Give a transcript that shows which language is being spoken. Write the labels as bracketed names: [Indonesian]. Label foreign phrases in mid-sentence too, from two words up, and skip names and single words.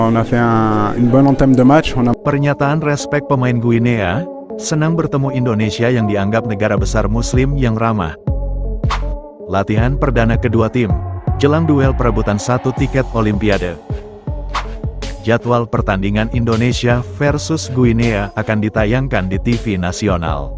[French] On a fait une bonne entame de match. [Indonesian] Pernyataan respek pemain Guinea, senang bertemu Indonesia yang dianggap negara besar muslim yang ramah. Latihan perdana kedua tim, jelang duel perebutan satu tiket Olimpiade. Jadwal pertandingan Indonesia versus Guinea akan ditayangkan di TV nasional.